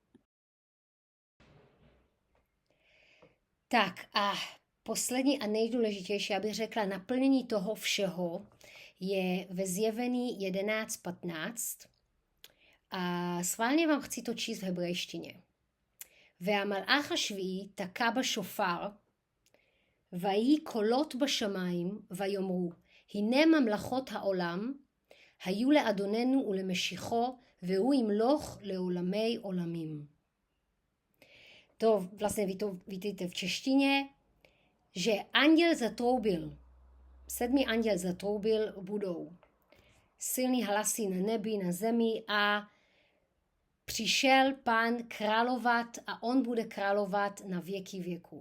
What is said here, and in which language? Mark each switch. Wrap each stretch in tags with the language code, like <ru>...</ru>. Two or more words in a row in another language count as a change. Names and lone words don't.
<cs>Tak a poslední a nejdůležitější, abych řekla, naplnění toho všeho je ve zjevení 11:15. A schválně vám chci to číst v hebrejštině.</cs> <he>והמלאך השביעי תקע בשופר, ויהי קולות בשמיים, ויאמרו, הנה ממלכות העולם, היו לאדוננו ולמשיחו, והוא ימלוך לעולמי עולמים.</he> <cs>To vlastně vy to vidíte v češtině, že anděl zatroubil, 7. anděl zatroubil, budou silný hlasy na nebi, na zemi a přišel Pán královat a on bude královat na věky věků.</cs>